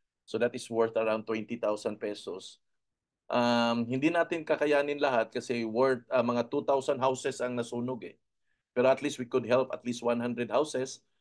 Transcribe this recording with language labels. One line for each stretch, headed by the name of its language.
English: So that is worth around 20,000 pesos.
Filipino: Hindi natin kakayanin lahat kasi worth mga 2,000 houses ang nasunog eh. Pero
English: at least we could help at least 100 houses.